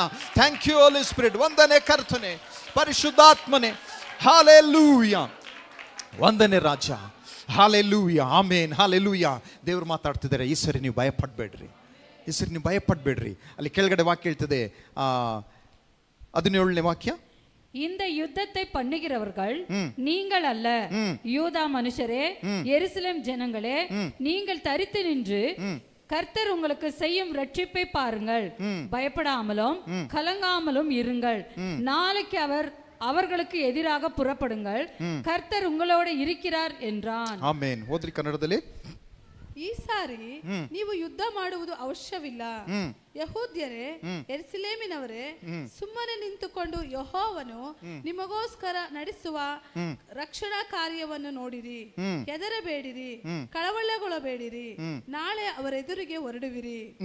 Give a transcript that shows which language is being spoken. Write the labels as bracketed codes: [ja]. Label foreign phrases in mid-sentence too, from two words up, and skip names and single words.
[en] Thank you Holy Spirit. [kn] ವಂದನೆ ಕರ್ತನೆ, ಪರಿಶುದ್ಧಾತ್ಮನೆ. ಹಾಲೆಲೂಯಾ. ವಂದನೆ ರಾಜ. ಹಾಲೆಲೂಯಾ, ಆಮೇನ್, ಹಾಲೆಲೂಯಾ. ದೇವರು ಮಾತಾಡ್ತಿದ್ದಾರೆ, ಈ ಸರಿ ನೀವು ಭಯಪಡಬೇಡ್ರಿ, ಈ ಸರಿ ನೀವು ಭಯಪಡಬೇಡ್ರಿ. ಅಲ್ಲಿ ಕೆಳಗಡೆ ವಾಕ್ಯ ಹೇಳ್ತದೆ, 17ನೇ ವಾಕ್ಯ. [ta] இந்த யுத்தத்தை பண்ணுகிறவர்கள் நீங்கள் அல்ல, யூதா மனுஷரே, எருசலேம் ஜனங்களே, நீங்கள் தரித்து நின்று கர்த்தர் உங்களுக்கு செய்யும் ரட்சிப்பை பாருங்கள். பயப்படாமலும் கலங்காமலும் இருங்கள். நாளைக்கு அவர்களுக்கு எதிராக புறப்படுங்கள். கர்த்தர் உங்களோட இருக்கிறார் என்றான். [kn] ಆಮೆನ್. ಓದ್ರಿ ಕನ್ನಡದಲ್ಲಿ. ಈ ಸಾರಿ ನೀವು ಯುದ್ಧ ಮಾಡುವುದು ಅವಶ್ಯವಿಲ್ಲ. ಯಹೂದ್ಯರೇ, ಯೆರೂಸಲೇಮಿನವರೇ, ಸುಮ್ಮನೆ ನಿಂತುಕೊಂಡು ಯೆಹೋವನು ನಿಮಗೋಸ್ಕರ ನಡೆಸುವ ರಕ್ಷಣಾ ಕಾರ್ಯವನ್ನು ನೋಡಿರಿ. ಹೆದರಬೇಡಿರಿ, ಕಳವಳಗೊಳ್ಳಬೇಡಿರಿ. ನಾಳೆ ಅವರೆದುರಿಗೆ ಹೊರಡುವಿರಿ.